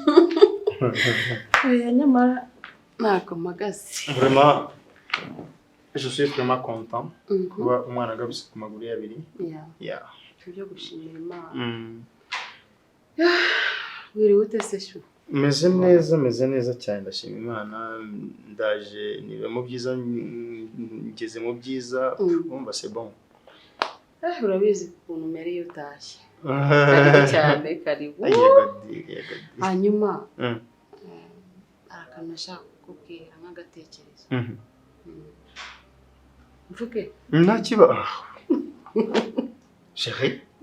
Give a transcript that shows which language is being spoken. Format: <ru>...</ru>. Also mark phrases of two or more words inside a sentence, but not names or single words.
<rw>nyamara ntabwo mpagaze</rw> <fr>vraiment je suis vraiment content</fr> <rw>kuba umwana agarutse ku maguru y'abiri byo gushimira Imana wiriwe ute se shu meze neza cyane ndashima Imana ndaje nibe mu byiza ngeze mu byiza umva</rw> <fr>c'est bon</fr> <rw>urabizi ukuntu umereye utashye cyane karibu hanyuma akantu nashaka kukubwira nk'agatekerezo mvuge nta kiba chérie</rw>